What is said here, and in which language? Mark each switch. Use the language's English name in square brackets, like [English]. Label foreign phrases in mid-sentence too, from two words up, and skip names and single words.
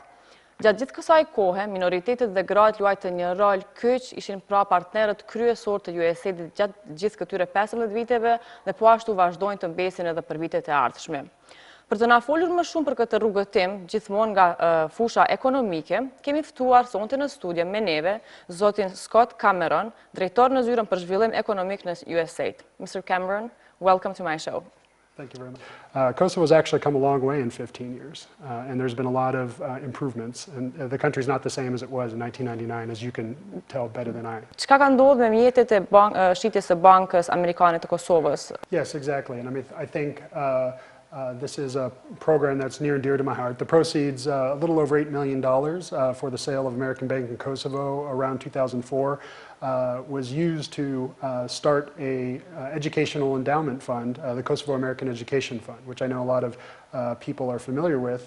[Albanian] Gjatë gjithë kësaj kohe, minoritetet dhe gratë luajtën një rol kyç, ishin pra partnerët kryesor të USAID-it gjatë gjithë këtyre 15 viteve dhe po ashtu vazhdojnë të mbesin edhe për vitet e ardhshme. Për të na folur më shumë për këtë rrugëtim, gjithmonë nga fusha ekonomike, kemi ftuar sonte në studio me neve zotin Scott Cameron, drejtor në zyrën për zhvillim ekonomik në USAID. [English] Mr. Cameron, welcome to my show. Thank you very much. Kosovo has actually come a long way in 15 years, and there's been a lot of improvements. And the country's not the same as it was in 1999, as you can tell better than I. [Albanian] Çka ka ndodhur me mjetet e shitjes së Bankës Amerikane të Kosovës? [English] Yes, exactly. And I think this is a program that's near and dear to my heart. The proceeds, a little over $8 million for the sale of American Bank in Kosovo around 2004, was used to start a educational endowment fund, the Kosovo American Education Fund, which I know a lot of people are familiar with.